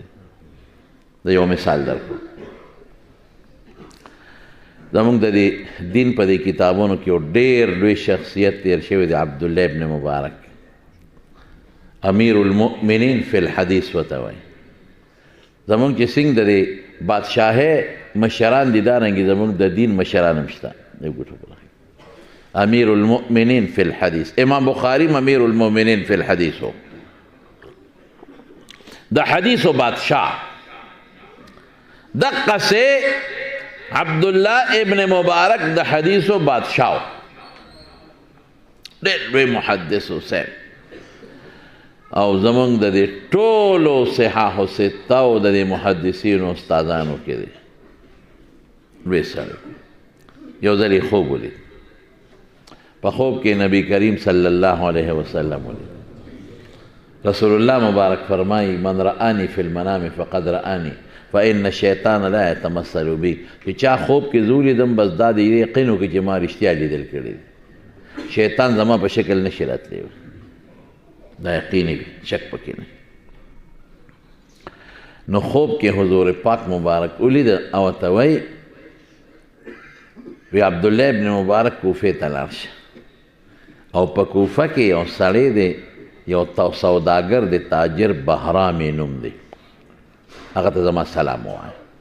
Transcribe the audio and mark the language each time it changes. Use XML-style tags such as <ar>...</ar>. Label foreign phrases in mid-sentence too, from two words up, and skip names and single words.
<ps>د یو مثال درکړو، زمونږ د دې دین په دې کتابونو کې یو ډېر لوی شخصیت تیر شوی دی، عبدالله ابن مبارک،</ps> <ar>امیر المؤمنین فی الحدیث</ar> <ps>ورته وایي. زمونږ چې څنګه د دې بادشاهۍ مشران دي دارنګې زمونږ د دین مشران هم شته.</ps> <ar>امیر المؤمنین فی الحدیث، امام بخاری امیر المؤمنین فی الحدیث ہو،</ar> <ps>د حدیثو بادشاہ. دقسې عبدالله ابن مبارک د حدیثو بادشاہ، ډېر لوی محدث حسین، او زمونږ د دې ټولو</ps> <ar>صحاح سته</ar> <ps>او د دې محدثینو استادانو کې دی. لوی سړی. یو ځل یې خوب ولید، په خوب کې نبی کریم</ps> <ar>صلی الله علیه وسلم</ar> <ps>ولید. رسول الله مبارک فرمایي</ps> <ar>من رآني فی المنام فقد رآني فإن الشیطان لا يتمثل بي،</ar> <ps>چې چا خوب کې زه ولیدم بس دا د یقین وکړي چې ما رښتیا لیدل کړي دي، شیطان زما په شکل نشي راتلی، دا یقیني وي، شک پکې نه. نو خوب کې حضور پاک مبارک ولید او ورته وایي وی عبدالله ابن مبارک کوفې ته لاړ شه، او په کوفه کې یو سړی دی، یو سوداګر دی، تاجر بهرام یې نوم دی، هغه ته زما سلام ووایه.</ps>